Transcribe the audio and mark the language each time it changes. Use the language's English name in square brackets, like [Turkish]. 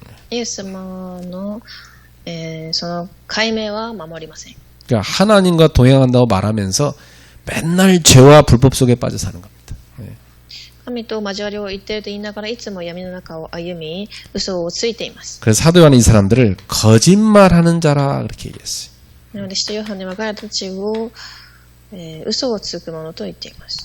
[Japanese] イエス様の、その解明は守りません。 [Korean] 그러니까 하나님과 동행한다고 말하면서 맨날 죄와 불법 속에 빠져 사는 겁니다. [Japanese] 神と交わりを言っていると言いながらいつも闇の中を歩み嘘をついています。 [Korean] 그래서 사도 요한이 이 사람들을 거짓말하는 자라 그렇게 얘기했어요. [Japanese] なので使徒ヨハネは彼たちを、嘘をつく者と言っています。